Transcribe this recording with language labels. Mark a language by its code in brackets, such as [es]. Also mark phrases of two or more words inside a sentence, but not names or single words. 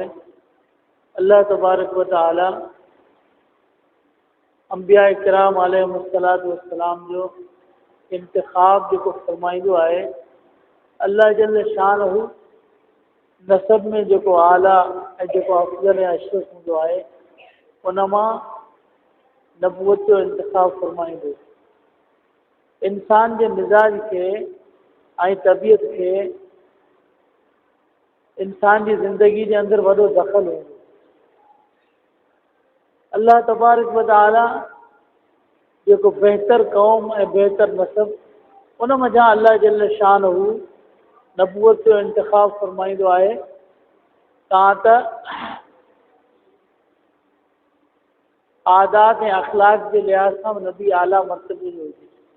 [sd] अल्लाह [ar] تبارك وتعالى [sd] अंबिया किराम [ar] عليهم الصلاة والسلام [sd] जो इंतिखाब जेको फरमाईंदो आहे, अल्लाह [ar] جل شأنه [sd] नसब में जेको आला ऐं जेको अफज़ल ऐं अशरफ हूंदो आहे उन मां नबूवत जो इंतिखाब फरमाईंदो. इंसान जे मिज़ाज खे ऐं तबियत खे इंसान जी ज़िंदगी जे अंदरि वॾो दख़ल हूंदो. अल्लाह [ar] تبارك وتعالى [sd] जेको बहितर क़ौम ऐं बहितर नसब उन मथां अल्लाह [ar] جل شأنه [sd] नबूवत जो इंतिखाब फरमाईंदो आहे. तव्हां त आदात ऐं अख़लाक जे लिहाज़ सां नबी आला मर्तबे जो हुजे.